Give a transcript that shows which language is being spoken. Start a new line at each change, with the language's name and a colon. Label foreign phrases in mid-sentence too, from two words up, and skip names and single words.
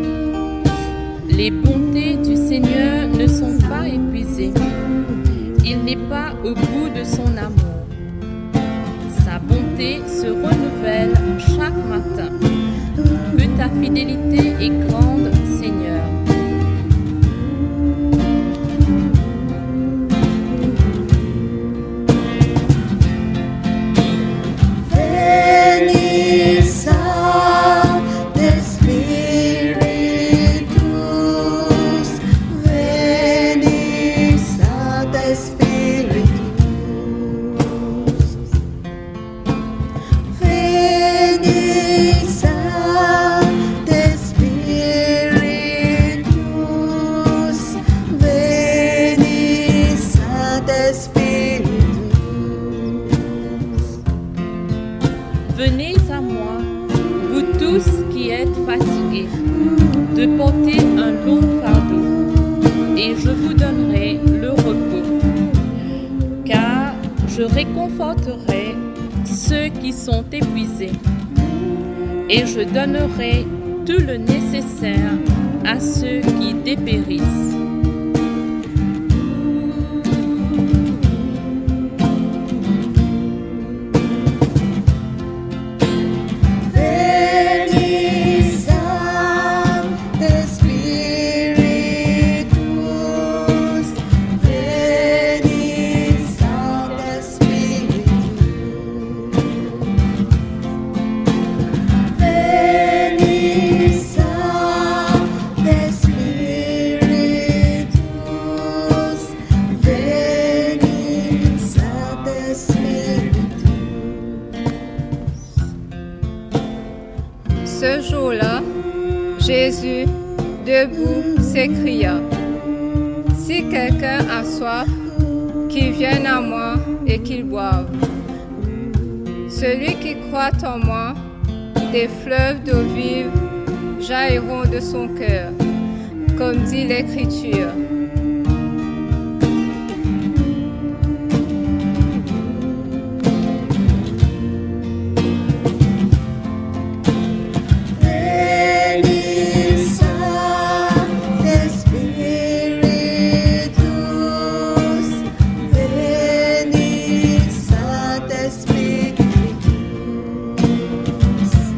French: Les bontés du Seigneur ne sont pas épuisées. Il n'est pas au bout de son amour. Sa bonté se renouvelle chaque matin. Que ta fidélité est grande, Seigneur.
Latin: Veni, Sancte Spiritus, veni, Sancte Spiritus, veni, Sancte Spiritus, veni, Sancte Spiritus.
French: Venez à moi, vous tous qui êtes fatigués, de porter un long fardeau, et je vous donnerai le repos. Car je réconforterai ceux qui sont épuisés, et je donnerai tout le nécessaire à ceux qui dépérissent.
Latin: Veni, Sancte Spiritus, veni, Sancte Spiritus, veni, Sancte Spiritus, veni, Sancte Spiritus.
French: Ce jour-là, Jésus, debout, s'écria, « Si quelqu'un a soif, qu'il vienne à moi et qu'il boive. Celui qui croit en moi, des fleuves d'eau vive jailliront de son cœur, comme dit l'Écriture. »
Latin: Veni, Sancte Spiritus, veni, Sancte Spiritus,